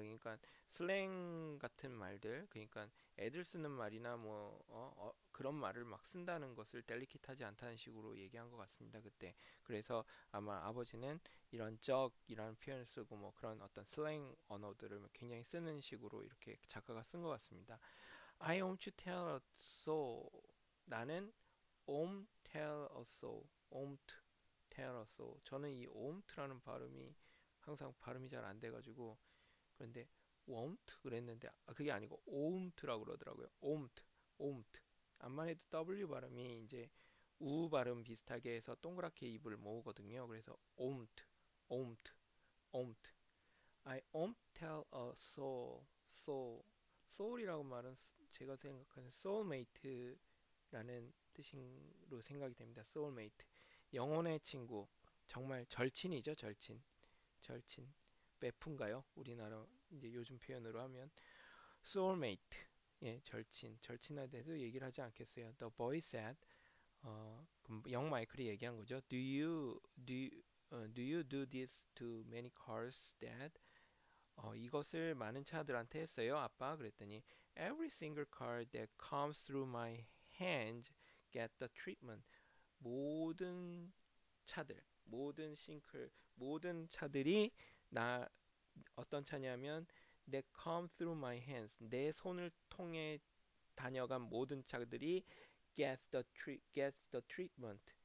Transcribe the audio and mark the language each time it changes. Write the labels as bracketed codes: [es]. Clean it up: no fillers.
[ko] 그러니까 슬랭 같은 말들, 그러니까 애들 쓰는 말이나 뭐 그런 말을 막 쓴다는 것을 델리킷하지 않다는 식으로 얘기한 것 같습니다. 그때. 그래서 아마 아버지는 이런 적이라는 표현을 쓰고 뭐 그런 어떤 슬랭 언어들을 굉장히 쓰는 식으로 이렇게 작가가 쓴 것 같습니다. [en] I want to tell a soul. 나는 tell a soul. tell a soul. [ko] 저는 이 omt라는 발음이 항상 발음이 잘 안 돼가지고 그런데 won't 그랬는데 그게 아니고 omt라고 그러더라고요. [en] omt. [ko] 암만 해도 W 발음이 이제 우 발음 비슷하게 해서 동그랗게 입을 모으거든요. 그래서 omt, omt. [en] I won't tell a soul [ko] 이라고 말은 제가 생각하는 soulmate라는 뜻으로 생각이 됩니다. soulmate. 영혼의 친구. 정말 절친이죠, 절친. 베프인가요? 우리나라 이제 요즘 표현으로 하면 soulmate. 예, 절친에 대해서 얘기를 하지 않겠어요. [en] The boy said. [ko] 그럼 영 마이클이 얘기한 거죠. [en] Do you do this to many cars, Dad? [ko] 이것을 많은 차들한테 했어요, 아빠. 그랬더니 [en] Every single car that comes through my hands get the treatment. [ko] 모든 차들, 모든 차들이 나 어떤 차냐면 [en] that come through my hands. [ko] 내 손을 통해 다녀간 모든 차들이 [en] gets the treatment.